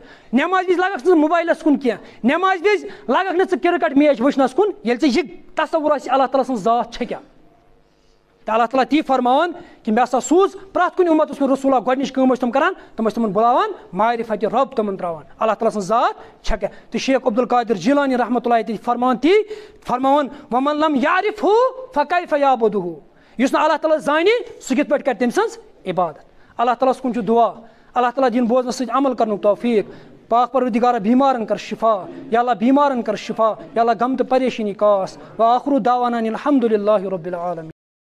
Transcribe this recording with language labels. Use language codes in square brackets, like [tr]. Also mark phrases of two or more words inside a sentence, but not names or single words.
[ks] نٮ۪مازِ وِزِ لگکھ ژٕ موبایلس کُن کینٛہہ نٮ۪مازِ وِزِ لگکھ نہٕ ژٕ [en] cricket match [ks] وٕچھنس کُن ییٚلہِ ژےٚ یہِ تصور آسہِ اللہ تعالیٰ سٕنٛز ذات چھےٚ کیٛاہ. تہٕ اللہ تعالیٰ تی فرماوان کہِ مےٚ ہسا سوٗز پرٛٮ۪تھ کُنہِ اُمتس کُن رسوٗلہ گۄڈنِچ کٲم ٲسۍ تِم کران تِم ٲسۍ تِمن بُلاوان معرفتِ رۄب تِمن تراوان اللہ تعالیٰ سٕنٛز ذات چھےٚ کیٛاہ. تہٕ شیخ عبدالقادر جیٖلانی [ar] رحمتہ اللہ [ks] تہِ فرماوان تی فرماوان [ar] وَمَن لَم یعرفہُ فَکیفَ یعبُدہُ. [ks] یُس نہٕ اللہ تعالیٰ زانہِ سُہ کِتھ پٲٹھۍ کرِ تٔمۍ سٕنٛز عبادت. اللہ تعالیٰ ہس کُن چھُ دُعا اللہ تعالیٰ دِیِن بوزنس سۭتۍ عمل کرنُک توفیٖق. پاک پروردگارہ بیمارن کر شفا یا اللہ بیمارن کر شفا یا اللہ غم تہٕ پریشٲنی کاس. [ar] وآخر دعوانا الحمدُ للہ رب العالمین.